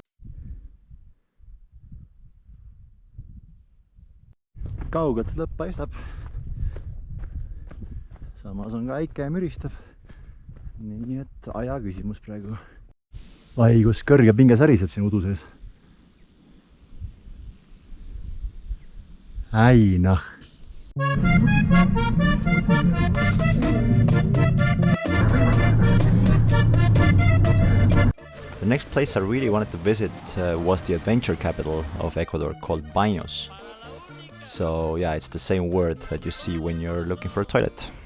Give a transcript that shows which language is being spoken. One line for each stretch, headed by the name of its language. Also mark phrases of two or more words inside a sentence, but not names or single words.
Estonian: Kaugelt lõpp paistab. Samas on ka äike ja müristab. Nii et aja küsimus praegu. Ai, kus kõrge pinge säriseb siin udu sees. Ai, noh.
English: The next place I really wanted to visit was the adventure capital of Ecuador called Banos. So yeah, it's the same word that you see when you're looking for a toilet.